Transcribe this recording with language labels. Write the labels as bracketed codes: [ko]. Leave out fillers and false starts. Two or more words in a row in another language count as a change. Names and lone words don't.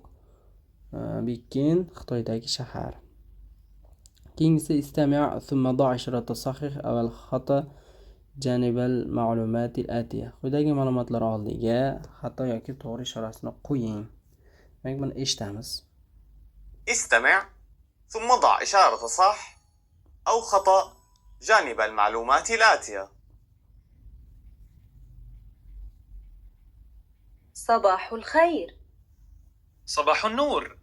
[uz] Bikkin Xitoydagi shahar. Keyingisi [ar] استمع ثم ضع إشارة صح أو خطأ جانب المعلومات الآتية. [uz] Quyidagi ma'lumotlar oldiga xato yoki to'g'ri ishorasini qo'ying. Demak, buni eshitamiz. [ar] استمع ثم ضع إشارة صح أو خطأ جانب المعلومات الآتية. صباح الخير. صباح النور.